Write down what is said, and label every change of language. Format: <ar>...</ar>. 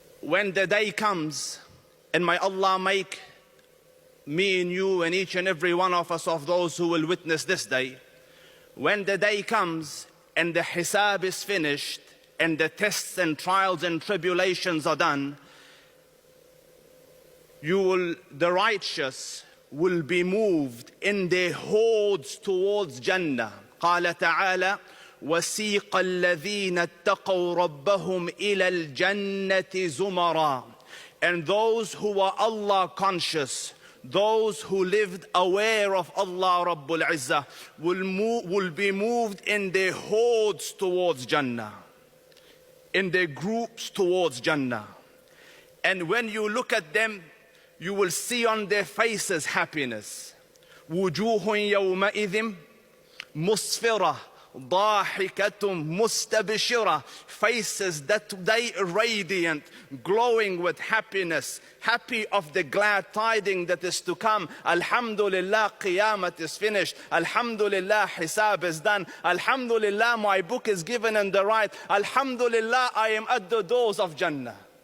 <en>when the day comes, and may Allah make me and you and each and every one of us of those who will witness this day, when the day comes and the hisab is finished and the tests and trials and tribulations are done, the righteous will be moved in their hordes towards Jannah.</en> <ar>قال تعالى وسيق الذين اتقوا ربهم إلى الجنة زمرا.</ar> <en>And those who are Allah conscious, those who lived aware of Allah Rabbul Izzah, will be moved in their hordes towards Jannah, in their groups towards Jannah. And when you look at them, you will see on their faces happiness.</en> <ar>وجوه يومئذ مسفرة ضاحكة مستبشرة.</ar> <en>Faces that today are radiant, glowing with happiness, happy of the glad tiding that is to come. Alhamdulillah, Qiyamah is finished. Alhamdulillah, Hisab is done. Alhamdulillah, my book is given in the right. Alhamdulillah, I am at the doors of Jannah.</en>